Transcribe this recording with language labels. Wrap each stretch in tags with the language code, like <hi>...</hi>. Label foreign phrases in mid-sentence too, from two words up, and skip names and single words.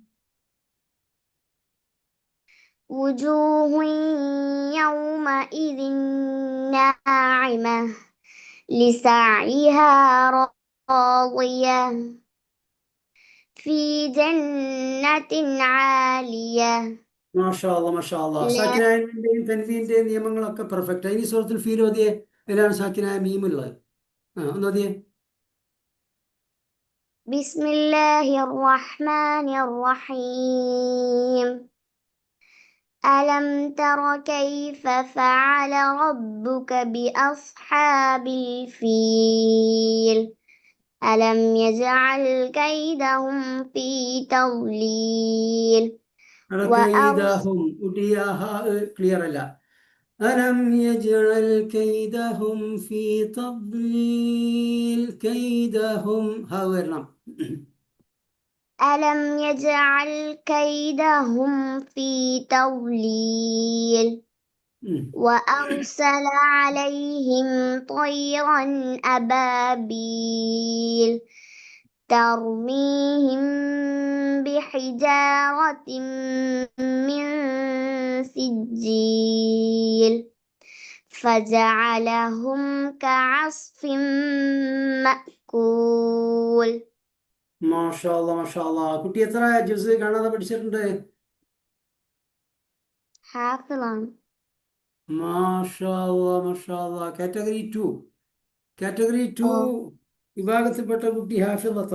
<ar>وجوه يومئذ ناعمة لسعيها راضية في جنة عالية ما شاء الله ما شاء الله. لا</ar> <ml>സാക്കിനായതിന്റെയും തൻവീന്റെയും നിയമങ്ങളൊക്കെ പെർഫെക്റ്റ്. ഇനി സൂറത്തുൽ ഫീൽ ഓതിയേ. അതിലാണ് സാക്കിനായ മീമുള്ളത്. ഒന്ന് ഓതിയേ.</ml> <ar>بسم الله الرحمن الرحيم ألم تر كيف فعل ربك بأصحاب الفيل ألم يجعل كيدهم في تضليل</ar> <ml>കൈദഹും ഉടിയാഹ ക്ലിയർ അല്ല.</ml> <ar>ألم يجعل كيدهم في تضليل.</ar> <ml>കൈദഹും ഹ വരണം.</ml> <ar>ألم يجعل كيدهم في تضليل وأرسل عليهم طيرا أبابيل ترميهم بحجارة من سجيل فجعلهم كعصف مأكول ما شاء الله ما شاء الله.</ar> <ml>കുട്ടി എത്ര ജുസ് കാണാതെ പഠിച്ചിട്ടുണ്ട്?</ml> <ar>حافظا ما شاء الله ما شاء الله.</ar> <ml>കാറ്റഗറി 2 വിഭാഗത്തിൽപ്പെട്ട കുട്ടി ഹാഫിളത്ത്.</ml>